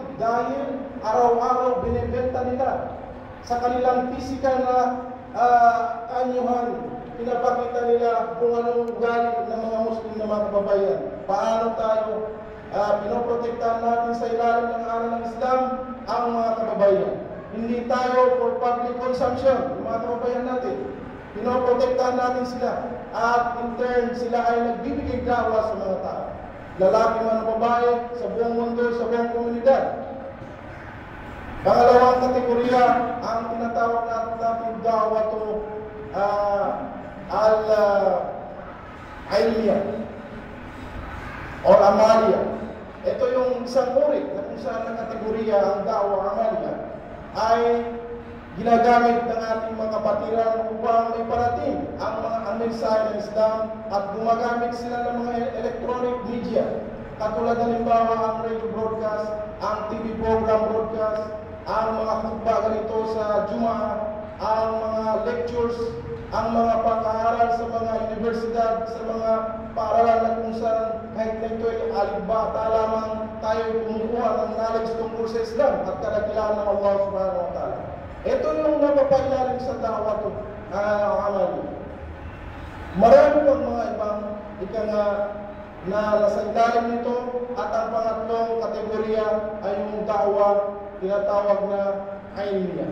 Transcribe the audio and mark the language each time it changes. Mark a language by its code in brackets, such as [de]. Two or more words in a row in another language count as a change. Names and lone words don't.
[tl] Dahil araw-araw binibenta nila sa kanilang physical na anyuhan, pinapakita nila kung anong ugali ng mga Muslim na mga kababayan. Paano tayo pinoprotektahan natin sa ilalim ng aral ng Islam ang mga kababayan. Hindi tayo [en] for public consumption, [tl] yung mga kababayan natin. Pinoprotektahan natin sila. At [en] in turn, [tl] sila ay nagbibigay dawa sa mga tao. Lalaki man o babae, sa buong mundo, sa buong komunidad. Pangalawang kategorya, ang tinatawag natin dawa to al-ilmiya o amalia. Ito yung isang uri na kung saan na kategorya ang [ar] دعوة عملية [tl] ay ginagamit ng ating mga kapatiran upang may parating ang mensahe ng Islam at gumagamit sila ng mga [en] electronic media. [tl] Katulad halimbawa ang [en] radio broadcast, [tl] ang [en] TV program broadcast, [tl] ang mga khutbah ganito sa Jumaa, ang mga lectures, ang mga pag-aaral sa mga universidad, sa mga paaralan na kung saan kahit na ito ay alibata lamang tayo kumukuha ng knowledge tungkol sa Islam at kadakilaan ng Allah [ar] سبحانه وتعالى. [tl] Ito yung napapailalim sa [ar] دعوة عملية. [tl] Marami pang mga ibang na nasa ilalim nito at ang pangatlong kategorya ay yung dawa tinatawag na ilmiya.